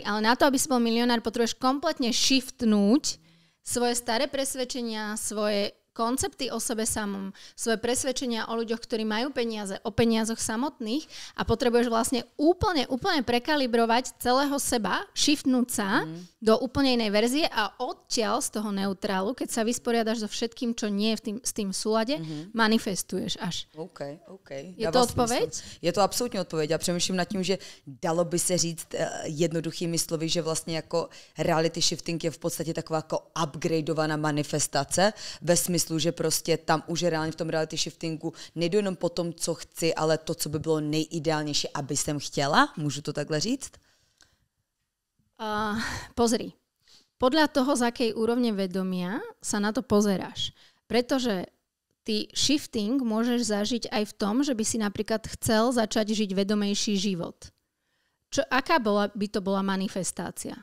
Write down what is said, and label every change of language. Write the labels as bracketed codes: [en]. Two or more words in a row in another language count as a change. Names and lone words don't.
[sk] Ale na to, aby si bol milionár, potrebuješ kompletne shiftnúť svoje staré presvedčenia, svoje koncepty o sebe samom, svoje presvedčenia o ľuďoch, ktorí majú peniaze, o peniazoch samotných, a potrebuješ vlastne úplne prekalibrovať celého seba, shiftnúť sa do úplne inej verzie a odtiaľ z toho neutrálu, keď sa vysporiadaš so všetkým, čo nie je s tým v súlade, manifestuješ až. OK. Je to odpoveď? [cs] Smysl. Je to absolutně odpověď. Já přemýšlím nad tím, že dalo by se říct jednoduchými slovy, že vlastně jako [en] reality shifting [cs] je v podstatě taková jako upgradeovaná manifestace ve smyslu, že prostě tam už reálně v tom [en] reality shiftingu [cs] nejdu jenom po tom, co chci, ale to, co by bylo nejideálnější, aby jsem chtěla. Můžu to takhle říct? [sk] Pozri. Podľa toho, z akej úrovne vedomia sa na to pozeráš. Pretože ty shifting môžeš zažiť aj v tom, že by si napríklad chcel začať žiť vedomejší život. Aká by to bola manifestácia?